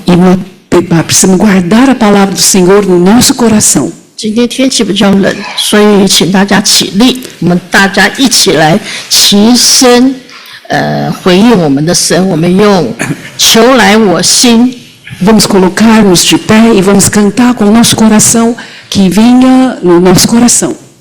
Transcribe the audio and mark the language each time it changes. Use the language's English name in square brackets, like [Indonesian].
[Portuguese] E nós precisamos guardar a palavra do Senhor no nosso coração. [Chinese] 今天天气比较冷，所以请大家起立，我们大家一起来齐声，回应我们的神。我们用求来我心。 [Portuguese] Vamos colocar-nos de pé e vamos cantar com o nosso coração, que venha no nosso coração.